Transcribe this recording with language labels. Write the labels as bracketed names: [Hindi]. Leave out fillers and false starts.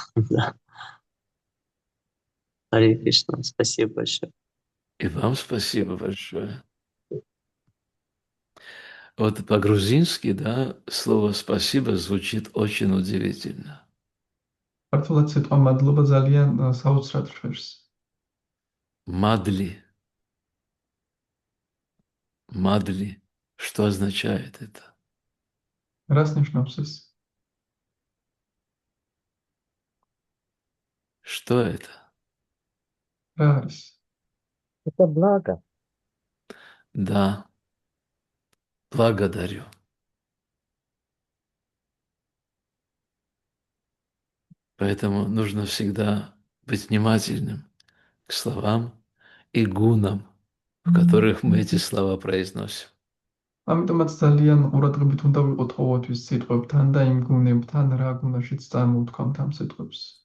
[Russian] Да. Харе Кришна. Спасибо большое. И вам спасибо большое. Вот по-грузински, да, слово «спасибо» звучит очень удивительно. [Georgian] ქართულად სიტყვა მადლობა ძალიან საოცრად შვერს. [Russian] Мадли. Мадли. Что означает это? [Georgian] რას ნიშნავს ეს? [Russian] Что это? [Georgian] რა არის? [Russian] Это благо. Да. Благодарю. Поэтому нужно всегда быть внимательным к словам и гунам, в которых мы эти слова произносим. [Georgian] ამიტომაც ძალიან ყურადღებით უნდა ვიყოთ ყოველთვის სიტყვებთან და იმ გუნებთან, რა გუნაშიც წარმოვთქვამთ ამ სიტყვებს.